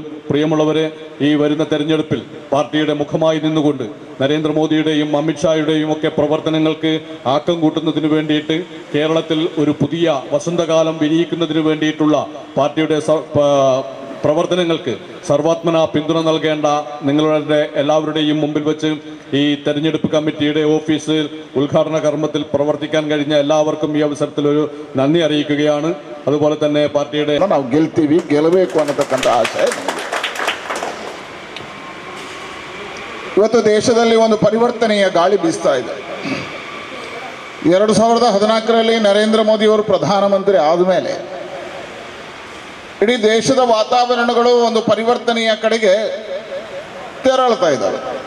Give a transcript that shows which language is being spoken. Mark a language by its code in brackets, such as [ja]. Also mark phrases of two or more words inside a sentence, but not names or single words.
[ml] പ്രിയമുള്ളവരെ, ഈ വരുന്ന തെരഞ്ഞെടുപ്പിൽ പാർട്ടിയുടെ മുഖമായി നിന്നുകൊണ്ട് നരേന്ദ്രമോദിയുടെയും അമിത്ഷായുടെയും ഒക്കെ പ്രവർത്തനങ്ങൾക്ക് ആക്കം കൂട്ടുന്നതിന് വേണ്ടിയിട്ട് കേരളത്തിൽ ഒരു പുതിയ വസന്തകാലം വിരിയിക്കുന്നതിന് വേണ്ടിയിട്ടുള്ള പാർട്ടിയുടെ പ്രവർത്തനങ്ങൾക്ക് സർവാത്മന പിന്തുണ നൽകേണ്ട നിങ്ങളുടെ എല്ലാവരുടെയും മുമ്പിൽ വെച്ച് ഈ തെരഞ്ഞെടുപ്പ് കമ്മിറ്റിയുടെ ഓഫീസിൽ ഉദ്ഘാടന കർമ്മത്തിൽ പ്രവർത്തിക്കാൻ കഴിഞ്ഞ എല്ലാവർക്കും ഈ അവസരത്തിൽ ഒരു നന്ദി അറിയിക്കുകയാണ്. അതുപോലെ തന്നെ പാർട്ടിയുടെ [kn] ನಾವು ಗೆಲ್ಲಬೇಕು ಅನ್ನತಕ್ಕಂಥ ಆಸೆ. ಇವತ್ತು ದೇಶದಲ್ಲಿ ಒಂದು ಪರಿವರ್ತನೆಯ ಗಾಳಿ ಬೀಸ್ತಾ ಇದೆ. 2014ರಲ್ಲಿ ನರೇಂದ್ರ ಮೋದಿ ಅವರು ಪ್ರಧಾನಮಂತ್ರಿ ಆದಮೇಲೆ ಇಡೀ ದೇಶದ ವಾತಾವರಣಗಳು ಒಂದು ಪರಿವರ್ತನೆಯ ಕಡೆಗೆ ತೆರಳ್ತಾ ಇದ್ದಾವೆ.